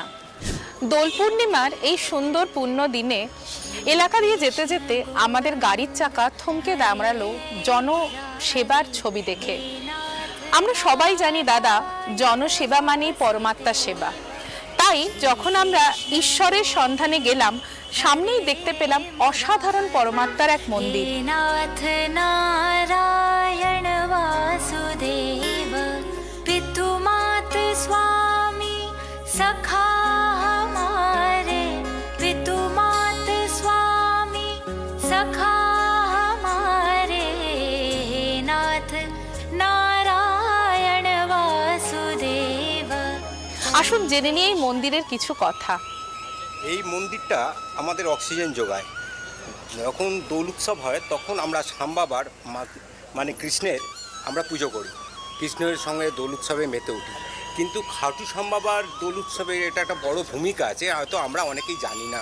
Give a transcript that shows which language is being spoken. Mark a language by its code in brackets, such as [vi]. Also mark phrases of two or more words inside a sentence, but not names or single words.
[bn] দোল পূর্ণিমার এই সুন্দর পূর্ণ দিনে এলাকা দিয়ে যেতে যেতে আমাদের গাড়ির চাকা থমকে দাঁড়ালো জনসেবার ছবি দেখে। আমরা সবাই জানি দাদা, জনসেবা মানেই পরমাত্মার সেবা। তাই যখন আমরা ঈশ্বরের সন্ধানে গেলাম, সামনেই দেখতে পেলাম অসাধারণ পরমাত্মার এক মন্দির। [hi] नाथ नारायण वासुदेव पितुमात स्वामी सखा हमारे पितुमात स्वामी सखा हमारे नाथ नारायण वासुदेव। [bn] আসুন জেনে নিয়ে এই মন্দিরের কিছু কথা। এই মন্দিরটা আমাদের অক্সিজেন যোগায়। যখন দোল উৎসব হয় তখন আমরা শ্যামবাবার মানে কৃষ্ণের আমরা পুজো করি, কৃষ্ণের সঙ্গে দোল উৎসবে মেতে উঠি। কিন্তু খাটু শ্যামবাবার দোল উৎসবে এটা একটা বড় ভূমিকা আছে, হয়তো আমরা অনেকেই জানি না।